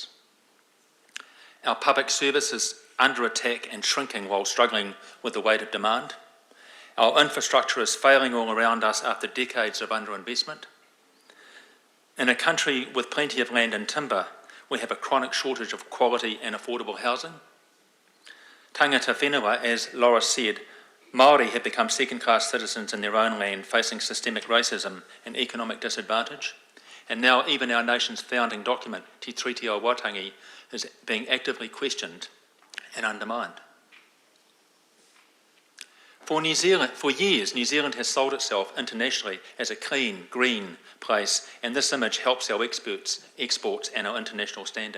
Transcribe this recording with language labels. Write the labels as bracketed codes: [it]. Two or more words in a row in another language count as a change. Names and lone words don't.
[en] Our public service is under attack and shrinking while struggling with the weight of demand. Our infrastructure is failing all around us after decades of underinvestment. In a country with plenty of land and timber, we have a chronic shortage of quality and affordable housing. [mi] Tangata whenua, [en] as Laures said, Māori have become second-class citizens in their own land, facing systemic racism and economic disadvantage. And now even our nation's founding document, Te Treaty o Waitangi, is being actively questioned and undermined. For years, New Zealand has sold itself internationally as a clean, green place, and this image helps our exports and our international standing.